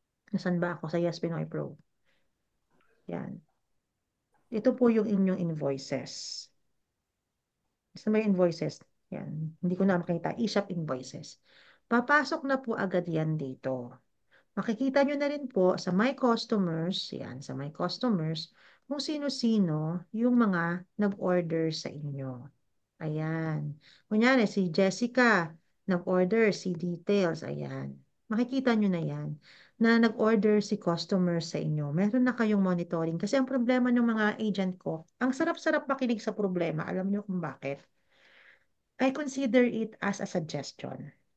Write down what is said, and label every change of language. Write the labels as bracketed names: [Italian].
[Filipino] Nasaan ba ako? Sa Yes Pinoy Pro. Yan. Ito po yung inyong invoices. Sa may invoices, yan. Hindi ko na makita. eShop invoices. Papasok na po agad yan dito. Makikita nyo na rin po sa My Customers, yan, sa My Customers, kung sino-sino yung mga nag-order sa inyo. Ayan. Kunyari, si Jessica, nag-order si Details, ayan. Makikita nyo na yan, na nag-order si customer sa inyo. Meron na kayong monitoring. Kasi ang problema ng mga agent ko, ang sarap-sarap makinig sa problema. Alam nyo kung bakit? [English] I consider it as a suggestion.